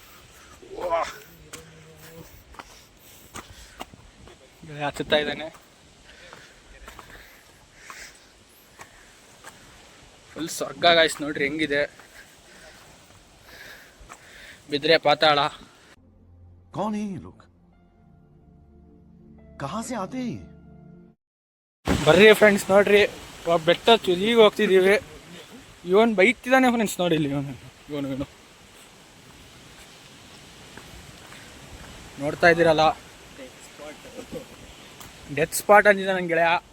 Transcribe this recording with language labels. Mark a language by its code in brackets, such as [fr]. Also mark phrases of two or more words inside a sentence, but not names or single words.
[kn] ಹತ್ತುತ್ತಾ ಇದ್ದಾನೆ. ಫುಲ್ ಸ್ವರ್ಗ ಗಾಯ್ಸ್, ನೋಡ್ರಿ ಹೆಂಗಿದೆ. ಬಿದ್ರೆ ಪಾತಾಳ. [hi] कौन है ये लोग? कहां से आते हैं? [kn] ಬರ್ರಿ ಫ್ರೆಂಡ್ಸ್, ನೋಡ್ರಿ ಬೆಟ್ಟ ತುದಿಗೆ ಹೋಗ್ತಿದ್ದೀವಿ. ಇವನ್ ಬೈತಿದ್ದಾನೆ ಫ್ರೆಂಡ್ಸ್, ನೋಡಿ ಇಲ್ಲಿ ಇವನು ನೋಡ್ತಾ ಇದ್ದೀರಲ್ಲ, [en] death spot [kn] ಅಂದಿದ್ದ ನನ್ನ ಗೆಳೆಯ.